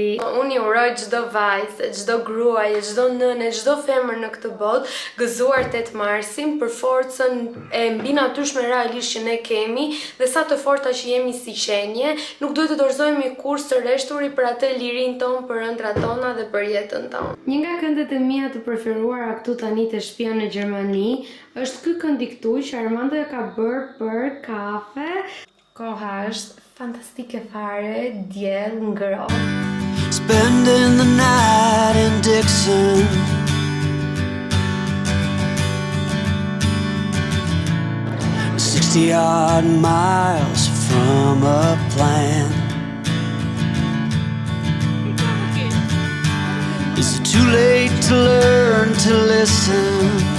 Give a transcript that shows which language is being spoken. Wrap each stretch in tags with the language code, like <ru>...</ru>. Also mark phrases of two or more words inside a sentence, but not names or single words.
<sq>Unë i uroj çdo vajzë, çdo gruaje, çdo nënë, çdo femër në këtë botë gëzuar 8 marsin për forcën e mbi natyrshme realisht që ne kemi dhe sa të forta që jemi si qenie, nuk duhet të dorëzohemi kurrë së reshturi për atë lirinë tonë, për ëndrat tona dhe për jetën tonë. Një nga këndet e mia të preferuara këtu tani te shtëpia në Gjermani është ky kënd i këtu që Armando e ka bërë për kafe. Koha është fantastike fare, diell ngrohtë.</sq> <en>Spending the night in Dixon, 60-odd miles from a plan. Is it too late to learn to listen?</en>